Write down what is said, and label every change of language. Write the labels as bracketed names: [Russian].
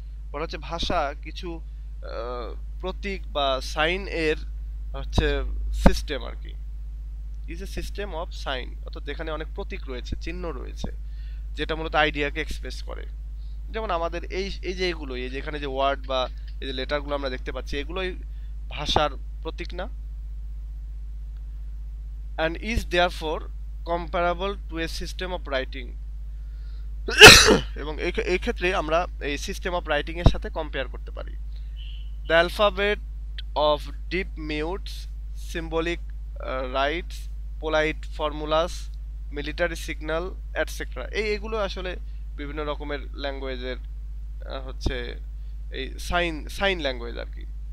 [Bangla] বলা হচ্ছে ভাষা কিছু প্রতীক বা সাইন এর হচ্ছে সিস্টেম আর কি। [English] is a system of sign, [Bangla] অর্থাৎ যেখানে অনেক প্রতীক রয়েছে, চিহ্ন রয়েছে, যেটা মূলত আইডিয়াকে এক্সপ্রেস করে। যেমন আমাদের এই যে এগুলো, এই যে এখানে যে ওয়ার্ড বা এই যে লেটারগুলো আমরা দেখতে পাচ্ছি, এগুলোই ভাষার প্রতীক না? [English] and is therefore comparable to a system of writing। [Bangla] এবং এই ক্ষেত্রে আমরা এই সিস্টেম অফ রাইটিং এর সাথে কম্পেয়ার করতে পারি। [English] the alphabet of deaf mutes, symbolic rites, polite formulas, military signal et cetera, [Bangla] এইগুলো আসলে বিভিন্ন রকমের ল্যাঙ্গুয়েজের হচ্ছে এই সাইন ল্যাঙ্গুয়েজ আর কি।